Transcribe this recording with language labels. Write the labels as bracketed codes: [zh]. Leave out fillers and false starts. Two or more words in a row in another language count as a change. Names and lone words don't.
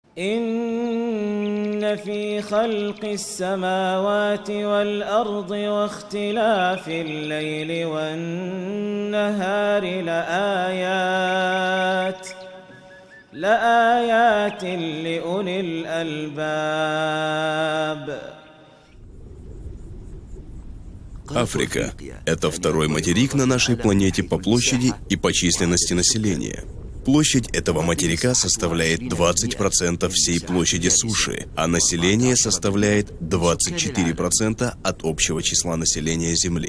[ar] إن في خلق السماوات والأرض واختلاف الليل والنهار لآيات لأولي الألباب. [ru] Африка – это второй материк на нашей планете по площади и по численности населения. Площадь этого материка составляет 20% всей площади суши, а население составляет 24% от общего числа населения Земли.